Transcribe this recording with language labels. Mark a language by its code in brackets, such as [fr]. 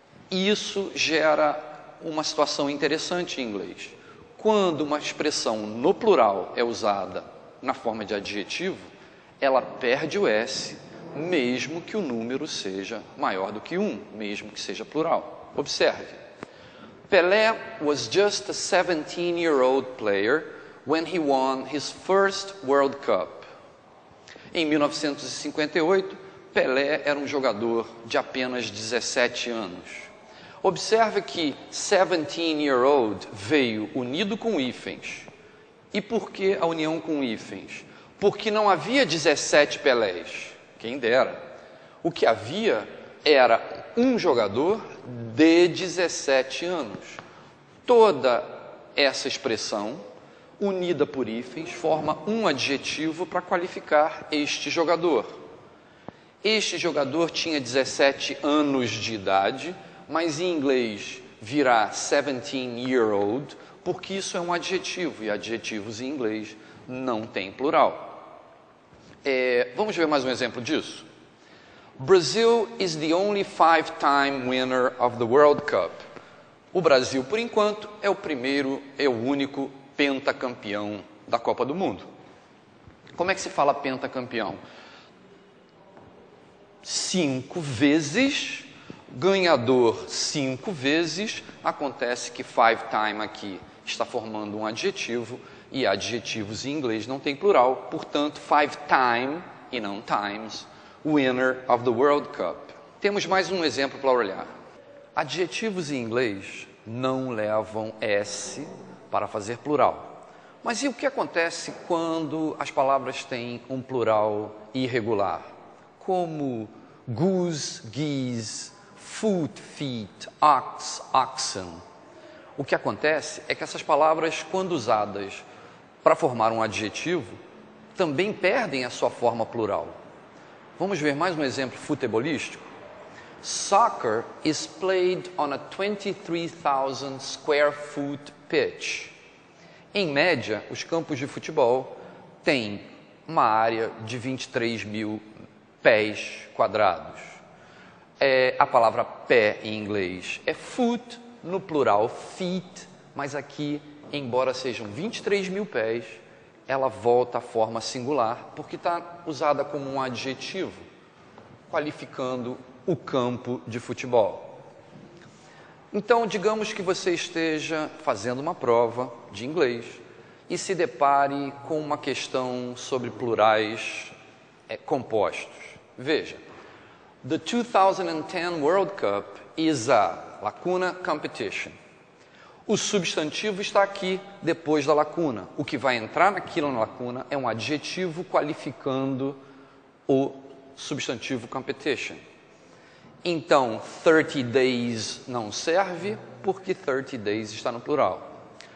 [pt] E isso gera uma situação interessante em inglês. Quando uma expressão no plural é usada na forma de adjetivo, ela perde o S, mesmo que o número seja maior do que 1, mesmo que seja plural. Observe. [en] Pelé was just a 17-year-old player when he won his first World Cup. [pt] Em 1958, Pelé era um jogador de apenas 17 anos. Observe que 17-year-old veio unido com hífens. E por que a união com hífens? Porque não havia 17 Pelés, quem dera. O que havia era um jogador de 17 anos. Toda essa expressão, unida por hífens, forma um adjetivo para qualificar este jogador. Este jogador tinha 17 anos de idade, mas em inglês virá 17-year-old, porque isso é um adjetivo, e adjetivos em inglês não têm plural. Vamos ver mais um exemplo disso? [en] Brazil is the only 5-time winner of the World Cup. [pt] O Brasil, por enquanto, é o único pentacampeão da Copa do Mundo. Como é que se fala pentacampeão? 5 vezes, ganhador 5 vezes, acontece que 5-time aqui está formando um adjetivo, e adjetivos em inglês não tem plural, portanto, 5-time e não times, [en] winner of the World Cup. [pt] Temos mais um exemplo para olhar. Adjetivos em inglês não levam S para fazer plural. Mas e o que acontece quando as palavras têm um plural irregular? Como goose, geese, foot, feet, ox, oxen. O que acontece é que essas palavras, quando usadas para formar um adjetivo, também perdem a sua forma plural. Vamos ver mais um exemplo futebolístico? [en] Soccer is played on a 23,000 square foot pitch. [pt] Em média, os campos de futebol têm uma área de 23 mil pés quadrados. A palavra pé em inglês é foot, no plural feet, mas aqui, embora sejam 23 mil pés, ela volta à forma singular, porque está usada como um adjetivo, qualificando o campo de futebol. Então, digamos que você esteja fazendo uma prova de inglês e se depare com uma questão sobre plurais compostos. Veja, [en] The 2010 World Cup is a lacuna competition. [pt] O substantivo está aqui depois da lacuna. O que vai entrar naquilo na lacuna é um adjetivo qualificando o substantivo competition. Então, 30 days não serve porque 30 days está no plural.